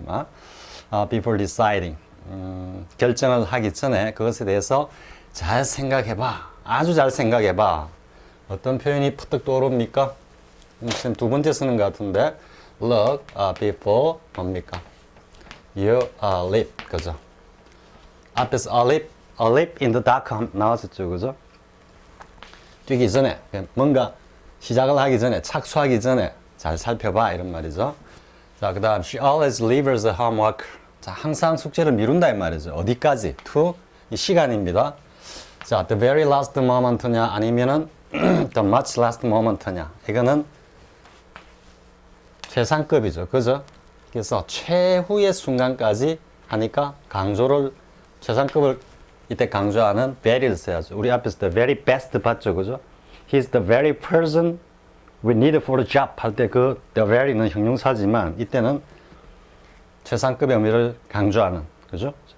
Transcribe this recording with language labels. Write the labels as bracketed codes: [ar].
[en] 아마. before deciding. [ko] 결정을 하기 전에 그것에 대해서 잘 생각해봐. 아주 잘 생각해봐. 어떤 표현이 푸득 떠오릅니까? 지금 두 번째 쓰는 것 같은데 [en] look before [ko] 뭡니까? [en] You leap. 그죠? [ko] 앞에서 [en] a leap in the dark [ko] 나왔었죠. 그죠? 뛰기 전에 뭔가 시작을 하기 전에 착수하기 전에 잘 살펴봐 이런 말이죠. [en] 자, 그 다음 she always leaves her homework. [ko] 자, 항상 숙제를 미룬다 이 말이죠. 어디까지? to 이 시간입니다. [en] 자, the very last moment냐 아니면은 the much last moment냐 이거는 최상급이죠. [ko] 그죠? 그래서 최후의 순간까지 하니까 강조를 최상급을 이때 강조하는 very를 써야죠. 우리 앞에서 [en] the very best [ko] 봤죠, 그죠? [en] He's the very person we need for the job 할 때 그 the very는 형용사지만 [ko] 이때는 최상급의 의미를 강조하는, 그죠?